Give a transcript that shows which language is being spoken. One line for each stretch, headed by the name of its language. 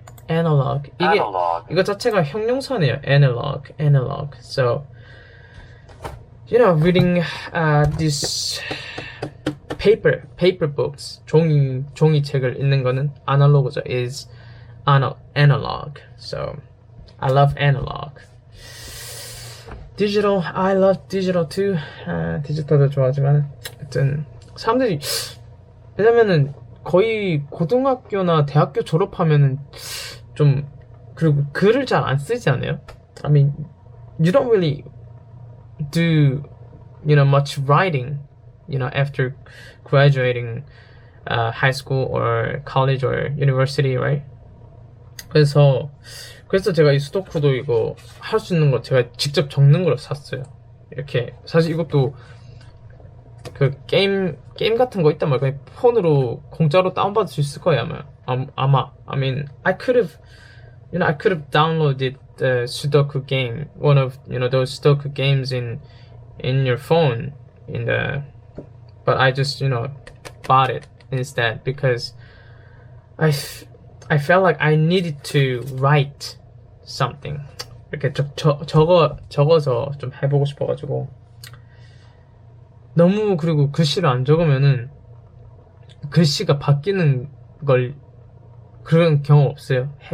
Korean: Analog 이게 이거 자체가 형용사네요.
English: Analog. So reading these paper books,
Korean: 종이 책을 읽는 거는 아날로그죠.
English: is analog. So I love analog. Digital, I love digital too.
Korean: 디지털도 좋아하지만 하여튼 사람들이 왜냐면은 거의 고등학교나 대학교 졸업하면은 좀 그리고 글을 잘 안 쓰지 않아요?
English: I mean, you don't really do much writing after graduating high school or college or university, right?
Korean: 그래서 제가 이 수도쿠도 이거 할 수 있는 거 제가 직접 적는 걸 샀어요. 이렇게 사실 이것도 그 게임 같은 거 있단 말이야. 폰으로 공짜로 다운받을 수 있을 거예요 아마.
English: I mean, I could have downloaded the Sudoku game, one of those Sudoku games in your phone, but I just bought it instead because I felt like I needed to write something.
Korean: 이렇게 적어서 좀 해보고 싶어가지고. 너무 그리고 글씨를 안 적으면은 글씨가 바뀌는 걸 그런 경험 없어요?